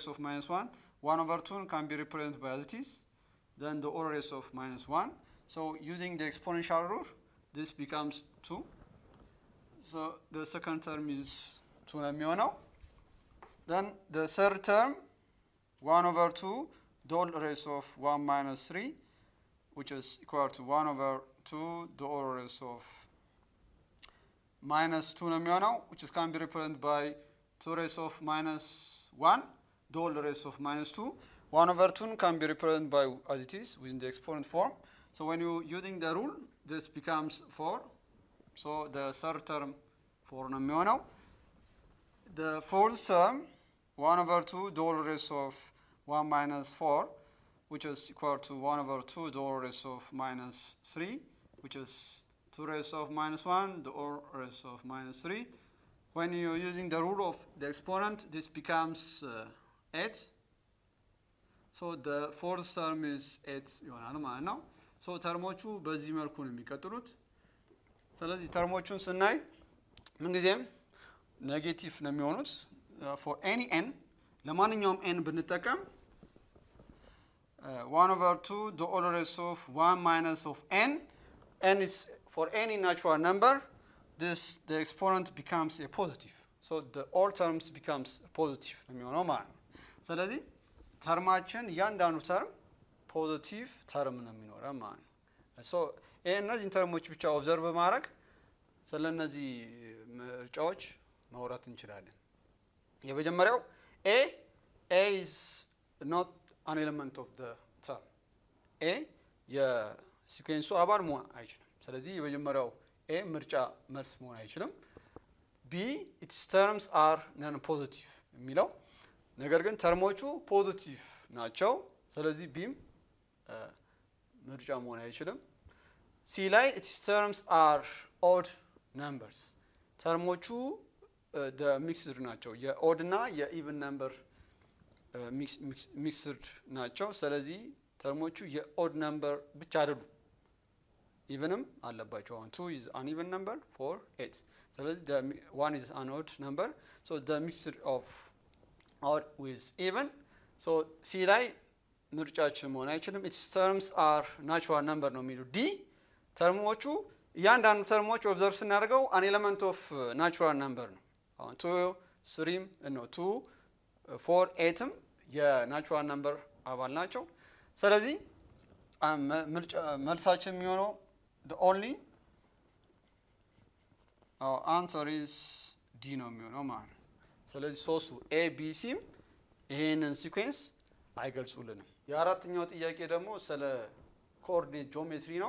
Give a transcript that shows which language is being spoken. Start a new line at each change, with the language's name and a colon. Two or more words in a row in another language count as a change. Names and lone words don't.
English: of minus 1 1/2 can be represented by as it is then the ORS of minus 1 so using the exponential rule this becomes 2 so the second term is 2
Amharic: ነው የሚሆነው
English: then the third term 1/2 the whole raised of 1 minus 3 which is equal to 1/2 the whole raised of minus 2
Amharic: ነው የሚሆነው
English: which is can be represented by 2 raised of minus 1 the whole raised of minus 2 1/2 can be represented by as it is within the exponent form so when you using the rule this becomes 4 so the third term 4
Amharic: ነው የሚሆነው
English: the fourth term 1/2 the whole raised of 1 minus 4 which is equal to 1/2 the whole raised of minus 3 which is 2 raised of minus 1 the whole raised of minus 3 when you're using the rule of the exponent this becomes 8 so the fourth term is 8
Amharic: ይሆናል ማለት ነው
English: so
Amharic: ተርሞቹ በዚህ መልኩ ነው የሚቀጥሉት ስለዚህ ተርሞቹን ስናይ ምን ጊዜም ኔጌቲቭ ነው የሚሆኑት
English: for any n
Amharic: ለማንኛውም n ብንጠቀም
English: 1/2 the whole raised of 1 minus of n is for any natural number this the exponent becomes a positive so the all terms becomes
Amharic: positive ነው የሚሆነው ማለት ነው ስለዚህ ተርማችን ያንዳንዱ ተርም ፖዚቲቭ ተርም ነው የሚኖረው ማለት ነው so እነዚህ ተርሞች ብቻ ኦብዘርቭ በማድረግ ስለነዚህ ምርጫዎች ማውራት እንችላለን የመጀመሪያው
English: a is not an element of the
Amharic: term a የሲኩዌንሱ አባል መሆን አይችልም ስለዚህ የመጀመሪያው a ምርጫ መልስ መሆን አይችልም b
English: its terms are non positive
Amharic: የሚለው ነገር ግን ተርሞቹ ፖዚቲቭ ናቸው ስለዚህ b ምርጫ መሆን አይችልም c ላይ
English: its terms are odd numbers
Amharic: ተርሞቹ
English: the mixed
Amharic: ናቸው የኦድ እና የኢቭን ነምበር ሚክስድ ናቸው ስለዚህ ተርሞቹ የኦድ ነምበር ብቻ አይደሉም ኢቭንም አለባቸው
English: 2 is an even number
Amharic: 4 8 ስለዚህ
English: the 1 is an odd number so the mixture of odd with even so
Amharic: c ላይ ምርጫችን መሆን አይችልም
English: its terms are natural number
Amharic: ነው የሚሉ d ተርሞቹ ያንዳንዱ ተርሞች ኦብዘርቭ ስናደርገው
English: an element of natural number
Amharic: ነው አሁን 2 3 ነው 2 4 8 የናቹራል ነምበር አባል ናቸው ስለዚህ መልሳችን የሚሆነው
English: the only our answer is D
Amharic: ነው የሚሆነው ማለት ነው። ስለዚህ ሶስቱ A B C ይሄንን ሲኩዌንስ አይገልጹልንም። የአራተኛው ጥያቄ ደግሞ ስለ
English: coordinate geometry
Amharic: ነው.